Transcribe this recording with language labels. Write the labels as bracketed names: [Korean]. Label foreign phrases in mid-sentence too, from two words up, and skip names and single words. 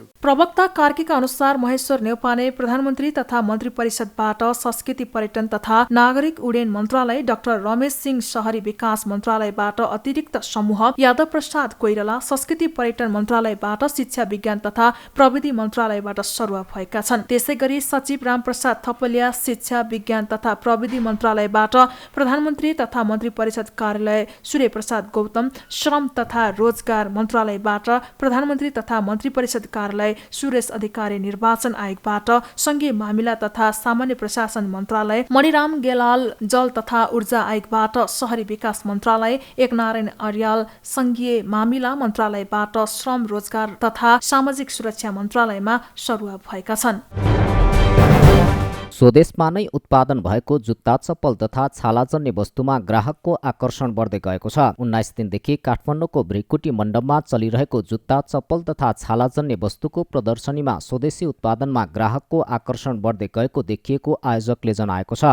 [Nepali] प्रवक्ता कार्कीका अनुसार महेश्वर नेउपाने प्रधानमन्त्री तथा मन्त्री परिषदबाट संस्कृति पर्यटन तथा नागरिक उड्डयन मन्त्रालय, डाक्टर रमेश सिंह शहरी विकास मन्त्रालयबाट अतिरिक्त समूह, यादव प्रसाद कोइराला संस्कृति पर्यटन मन्त्रालयबाट शिक्षा विज्ञान तथा प्रविधि मन्त्रालयबाट सरुवा भएका छन्। त्यसैगरी सचिव रामप्रसाद थपलिया शिक्षा विज्ञान तथा प्रविधि मन्त्रालयबाट, प्रधानमन्त्री तथा मन्त्री परिषद कार्यालय सूर्यप्रसाद गौतम श्रम तथा रोजगार मन्त्रालयबाट, प्रधानमन्त्री तथा मन्त्री परिषद कार्यालय मन्त्रालय, सुरेश अधिकारी निर्वाचन आयोगबाट संघीय मामिला तथा सामान्य प्रशासन मन्त्रालय, मणिराम गेलाल जल तथा ऊर्जा आयोगबाट शहरी विकास मन्त्रालय, एकनारायण अर्याल संघीय मामिला मन्त्रालयबाट श्रम रोजगार तथा सामाजिक सुरक्षा मन्त्रालयमा सरुवा भएका छन्। स्वदेशमा नै उत्पादन भएको जुत्ता चप्पल तथा छालाजन्य वस्तुमा ग्राहकको आकर्षण बढ्दै गएको छ। 19 दिनदेखि काठमाडौँको भ्रिकुटी मण्डपमा चलिरहेको जुत्ता चप्पल तथा छालाजन्य वस्तुको प्रदर्शनीमा स्वदेशी उत्पादनमा ग्राहकको आकर्षण बढ्दै गएको देखिएको आयोजकले जनाएको छ।